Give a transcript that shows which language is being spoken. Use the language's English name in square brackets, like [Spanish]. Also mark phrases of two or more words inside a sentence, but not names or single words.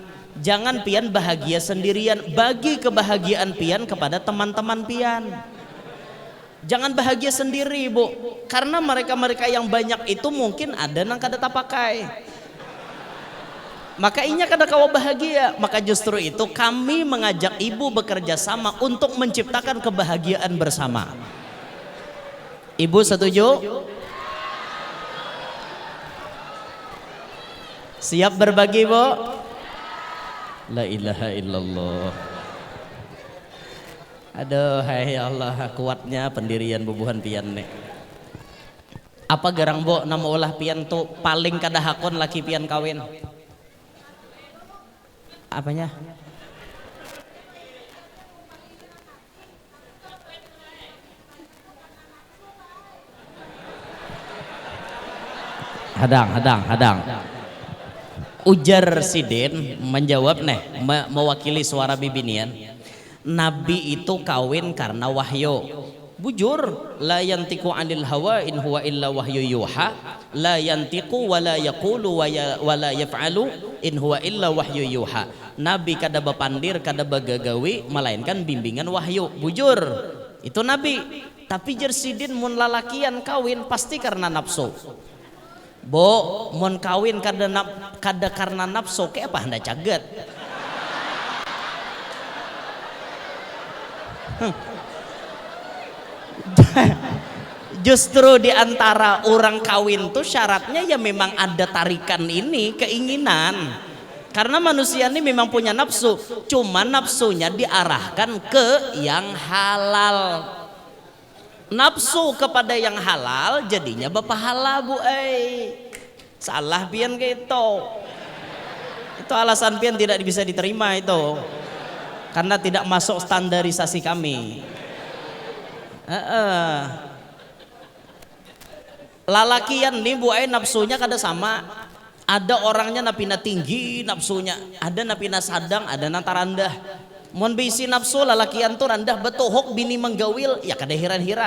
[Banjar] Jangan pian bahagia sendirian, bagi kebahagiaan pian kepada teman-teman pian. Jangan bahagia sendiri, Bu, karena mereka-mereka yang banyak itu mungkin ada nang kada tapakai. Maka inya kada kawa bahagia. [Indonesian] Maka justru itu kami mengajak ibu bekerja sama untuk menciptakan kebahagiaan bersama. Ibu setuju? Siap berbagi, Bu? [Arabic] لا إله إلا الله. [Banjar] Aduh, hai Allah, kuatnya pendirian bubuhan pian nih. Apa garang, Bu, nama ulah pian tuh paling kada hakon laki pian kawin? Apanya? Hadang. Ujar Sidin menjawab mewakili suara bibinian. [Indonesian] Nabi itu kawin karena wahyu. [Banjar] Bujur, [Arabic] لا ينطق عن الهوى إن هو إلا وحي يوحى. لا ينطق ولا يقول ولا يفعل إن هو إلا وحي يوحى. [Banjar] Nabi kada bapandir, kada bagagawi, melainkan bimbingan wahyu. Bujur, itu Nabi. Tapi jar Sidin mun lalakian kawin pasti karena nafsu. Bo, mun kawin kada karena nafsu, kayak apa hendak caget? [Indonesian] Justru di antara orang kawin tuh syaratnya ya memang ada tarikan ini, keinginan. Karena manusia ini memang punya nafsu, cuma nafsunya diarahkan ke yang halal. Nafsu kepada yang halal jadinya berpahala, Bu. [Banjar] Salah pian gitu. [Indonesian] Itu alasan pian tidak bisa diterima itu. Karena tidak masuk standarisasi kami. [Banjar] Lalakian nih, Bu, nafsunya kada sama. Ada orangnya napina tinggi nafsunya, ada napina sadang, ada nanta rendah. Mun bisi nafsu lalakian tuh rendah betuhuk bini menggawil, ya kada hiran-hiran.